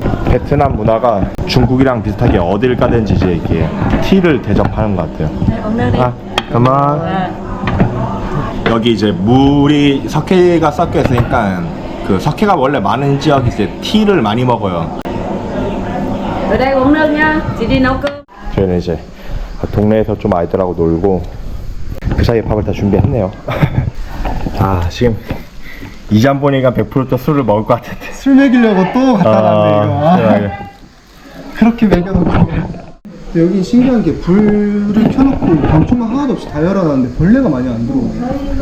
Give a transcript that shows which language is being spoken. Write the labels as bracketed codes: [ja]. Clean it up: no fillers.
[ko] 베트남 문화가 중국이랑 비슷하게 어딜 가든지 이제 이렇게 티를 대접하는 것 같아요. 아, 그만. 여기 이제 물이 석회가 섞여 있으니까 그 석회가 원래 많은 지역이 이제 티를 많이 먹어요. [vi] Ở đây uống nước nhá, chị đi nấu cơm. [ko] 저희는 이제 동네에서 좀 아이들하고 놀고 그 사이에 밥을 다 준비했네요. 아, 지금 이 잔 보니까 100% 술을 먹을 것 같은데. 술 먹이려고 또 갖다 놨네 이거. 아, 시원하게. 그렇게 먹여놓고. 여기 신기한 게 불을 켜놓고 방충망 하나도 없이 다 열어놨는데 벌레가 많이 안 들어오네.